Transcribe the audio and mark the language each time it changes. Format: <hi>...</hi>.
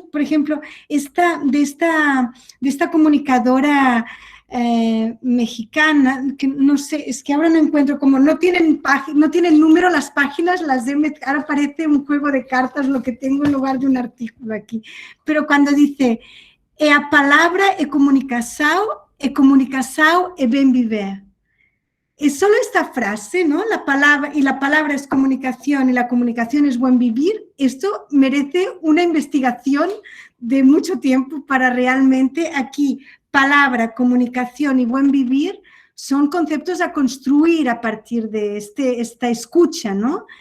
<es>Por ejemplo, de esta comunicadora mexicana, que no sé, es que ahora no encuentro, como no tienen número las páginas, ahora parece un juego de cartas lo que tengo en lugar de un artículo aquí. Pero cuando dice...</es> <pt>a palabra e comunicação é bem viver.</pt> <es>Es solo esta frase, ¿no? La palabra es comunicación y la comunicación es buen vivir. Esto merece una investigación de mucho tiempo para realmente aquí palabra, comunicación y buen vivir son conceptos a construir a partir de esta escucha, ¿no?</es>